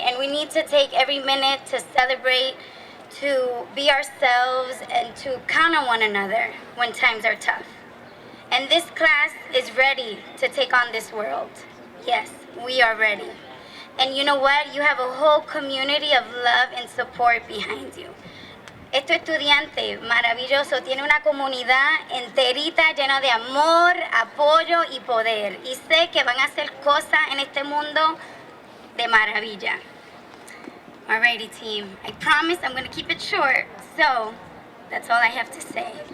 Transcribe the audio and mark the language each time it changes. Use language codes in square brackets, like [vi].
[en] And we need to take every minute to celebrate, to be ourselves, and to count on one another when times are tough. And this class is ready to take on this world. Yes, we are ready. And you know what? You have a whole community of love and support behind you. [es] Este estudiante maravilloso tiene una comunidad enterita llena de amor, apoyo y poder. Y sé que van a hacer cosas en este mundo de maravilla. [en] Alrighty, team. I promise I'm going to keep it short. So, that's all I have to say.